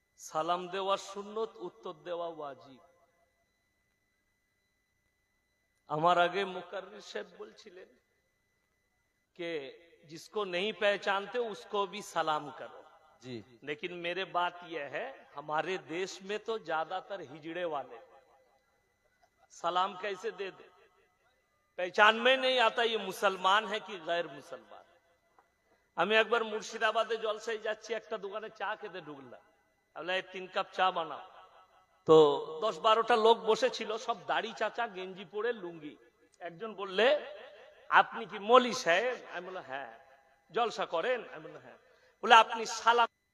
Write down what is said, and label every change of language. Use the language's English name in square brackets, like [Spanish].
[Bangla] সালাম দেওয়া সুন্নত, উত্তর দেওয়া ওয়াজিব। আমার আগে মুকাররির সাহেব বলছিলেন [Hindi] कि जिसको नहीं पहचानते उसको भी सलाम करो जी, लेकिन मेरे बात यह है हमारे देश में तो ज्यादातर हिजड़े वाले सलाम कैसे दे दे, पहचान में नहीं आता ये मुसलमान है कि गैर मुसलमान। [Bangla] আমি একবার মুর্শিদাবাদে জলসায় যাচ্ছি, একটা দোকানে চা খেতে ঢুকলাম, বলে 3 কাপ চা বানাও। তো 10-12টা লোক বসেছিল, সব দাড়ি চাচা, গেঞ্জি পরে, লুঙ্গি। একজন বললে আপনি কি মৌলী সাহেব? আমি বললাম হ্যাঁ। জলসা করেন? আমি বললাম হ্যাঁ। বলে আপনি সালাম।